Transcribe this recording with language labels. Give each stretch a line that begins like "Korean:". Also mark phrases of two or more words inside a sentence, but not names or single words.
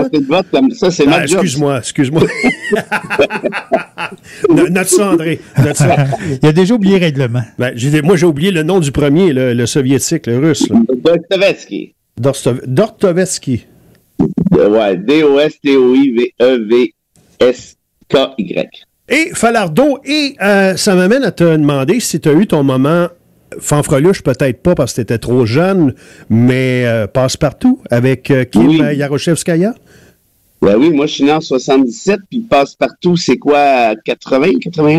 French: Ça, c'est ma job. Excuse-moi. Note ça, André. Il a déjà oublié le règlement. Ben, moi, j'ai oublié le nom du premier, le soviétique, le russe. Dostoïevski. Dostoïevski. Ouais, D-O-S-T-O-I-V-E-V-S-K-Y. Et Falardeau, et ça m'amène à te demander si tu as eu ton moment fanfreluche, peut-être pas parce que tu étais trop jeune, mais Passe-Partout avec Kim Yaroshevskaya? Ben oui, moi je suis né en 77, puis Passe-Partout, c'est quoi, 80, 81?